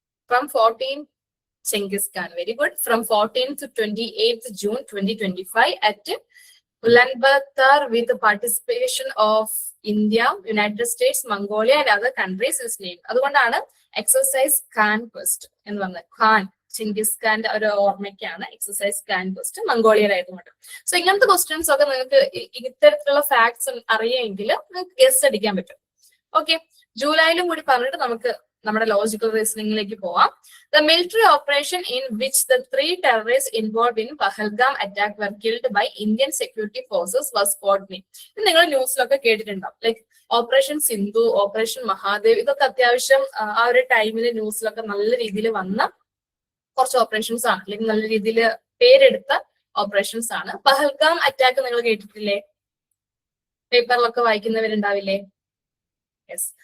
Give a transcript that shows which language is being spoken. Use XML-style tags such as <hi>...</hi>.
<en>From 14 Genghis Khan. Very good. From 14th to 28th June 2025 at Ulaanbaatar with the participation of India, United States, Mongolia and other countries is named.</en> <ml>അതുകൊണ്ടാണ് exercise Khan question എന്ന് പറഞ്ഞത്. Khan Chingiz ഖാന്റെ ഒരു ഓർമ്മയ്ക്കാണ് exercise Khan question, മംഗോളിയയിലായതുകൊണ്ട്. So ഇങ്ങനത്തെ questions ഒക്കെ നിങ്ങൾക്ക് ഇത്തരത്തിലുള്ള facts അറിയാമെങ്കിൽ നിങ്ങൾക്ക് ഗസ് അടിക്കാൻ പറ്റും. ഓക്കെ, ജൂലൈയിലും കൂടി പറഞ്ഞിട്ട് നമുക്ക് നമ്മുടെ ലോജിക്കൽ റീസണിംഗിലേക്ക് പോവാം.</ml> <en>The military operation in which the 3 terrorists involved in Pahalgam attack were killed by Indian security forces was codenamed.</en> <ml>ഇത് നിങ്ങൾ ന്യൂസിലൊക്കെ കേട്ടിട്ടുണ്ടാവും. Like operation Sindhu, operation Mahadev, ഇതൊക്കെ അത്യാവശ്യം ആ ഒരു ടൈമിൽ ന്യൂസിലൊക്കെ നല്ല രീതിയിൽ വന്ന കുറച്ച് ഓപ്പറേഷൻസ് ആണ്, അല്ലെങ്കിൽ നല്ല രീതിയിൽ പേരെടുത്ത ഓപ്പറേഷൻസ് ആണ്. പഹൽഗാം അറ്റാക്ക് നിങ്ങൾ കേട്ടിട്ടില്ലേ? പേപ്പറിലൊക്കെ വായിക്കുന്നവരുണ്ടാവില്ലേ? യെസ്.</ml>